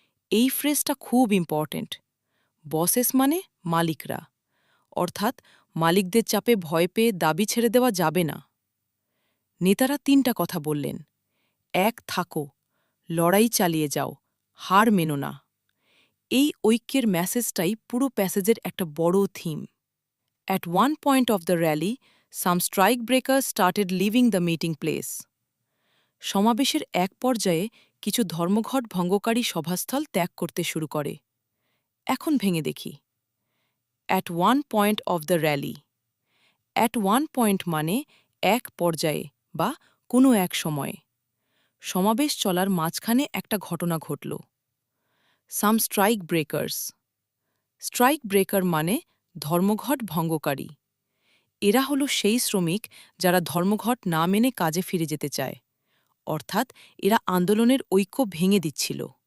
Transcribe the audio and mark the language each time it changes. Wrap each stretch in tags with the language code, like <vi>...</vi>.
<bn>এই ফ্রেজটা খুব important. Buses মানে মালিকরা, অর্থাৎ মালিকদের চাপে ভয় পেয়ে দাবি ছেড়ে দেওয়া যাবে না। নেতারা ৩টা কথা বললেন। ১. থাকো, লড়াই চালিয়ে যাও, হার মেনো না। এই ঐক্যের মেসেজটাই পুরো প্যাসেজের একটা বড় theme.</bn> <en>At one point of the rally, some strike breakers started leaving the meeting place.</en> <bn>সমাবেশের এক পর্যায়ে কিছু ধর্মঘট ভঙ্গকারী সভাস্থল ত্যাগ করতে শুরু করে। এখন ভেঙে দেখি।</bn> <en>At one point of the rally. At one point</en> <bn>মানে এক পর্যায়ে বা কোনো এক সময়ে। সমাবেশ চলার মাঝখানে একটা ঘটনা ঘটল।</bn> <en>Some strike breakers.</en> <bn>Strike breaker মানে ধর্মঘট ভঙ্গকারী। এরা হলো সেই শ্রমিক যারা ধর্মঘট না মেনে কাজে ফিরে যেতে চায়, অর্থাৎ এরা আন্দোলনের ঐক্য ভেঙে দিচ্ছিল।</bn>